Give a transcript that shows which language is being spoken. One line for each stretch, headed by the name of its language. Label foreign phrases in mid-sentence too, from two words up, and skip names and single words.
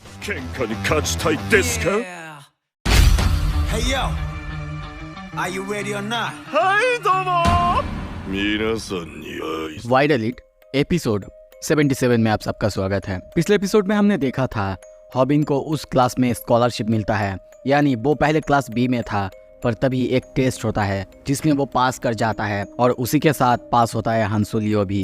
Japanese: 喧嘩に勝ちたいですか？
English: Hey yo, are you ready or not?
Japanese: はいどうも皆さんには
Hindi: वाइड एलिट एपिसोड 77 में आप सबका स्वागत है। पिछले एपिसोड में हमने देखा था हॉबिन को उस क्लास में स्कॉलरशिप मिलता है, यानी वो पहले क्लास बी में था, पर तभी एक टेस्ट होता है जिसमें वो पास कर जाता है और उसी के साथ पास होता है हंसु लियो भी।